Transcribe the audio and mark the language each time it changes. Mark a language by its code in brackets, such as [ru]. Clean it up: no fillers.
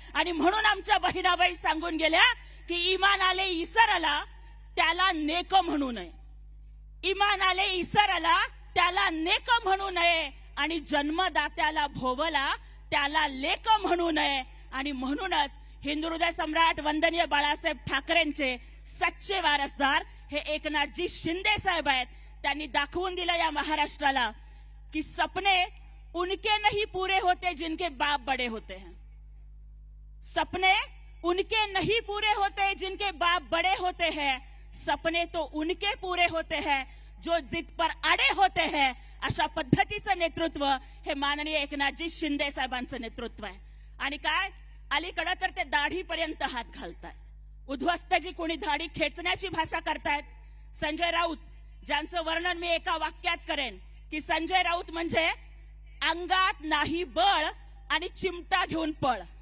[mr] आणि म्हणून आमच्या बहिणाबाई सांगून गेल्या की इमान आले इसरला त्याला नेक म्हणू नये, इमान आले इसरला त्याला नेक म्हणू नये, आणि जन्मदात्याला भोवला त्याला लेक म्हणू नये. आणि म्हणूनच हिंदू हृदय सम्राट वंदनीय बाळासाहेब ठाकरेंचे सच्चे वारसदार हे एकनाथजी शिंदे साहेब आहेत. त्यांनी दाखवून दिलं या महाराष्ट्राला की [hi] सपने उनके नहीं पूरे होते जिनके बाप बड़े होते हैं, सपने उनके नहीं पूरे होते जिनके बाप बड़े होते हैं, सपने तो उनके पूरे होते हैं जो जिद पर अडे होते हैं. [mr] अशा पद्धतीचं नेतृत्व हे माननीय एकनाथजी शिंदे साहेबांचं नेतृत्व आहे. आणि काय अलीकडे तर ते दाढीपर्यंत हात घालतायत, उद्ध्वस्तजी कोणी दाढी खेचण्याची भाषा करतायत. संजय राऊत ज्यांचं वर्णन मी एका वाक्यात करेन की संजय राऊत म्हणजे अंगात नाही बळ आणि चिमटा घेऊन पळ.